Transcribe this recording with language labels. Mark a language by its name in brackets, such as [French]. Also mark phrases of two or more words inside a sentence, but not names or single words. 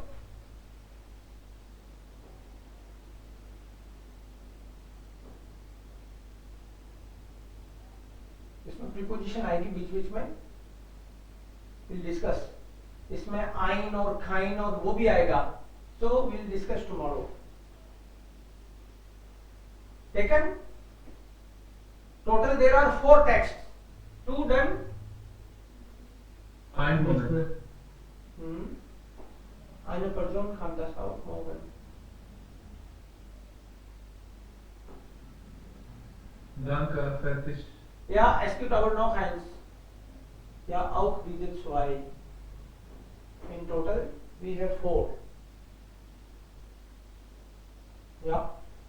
[Hindi] इसमें प्रीपोजिशन आएगी बीच बीच में, [English] will discuss, [Hindi] इसमें आइन और खाइन और वो भी आएगा, [English] so will discuss tomorrow. Taken? Total there are 4 text, 2 done. [German] Ein Moment. Eine Person kann das auch morgen. Danke, fertig. Ja, es gibt aber noch eins. Ja, auch diese 2. [English] In total, we have 4. [German] Ja.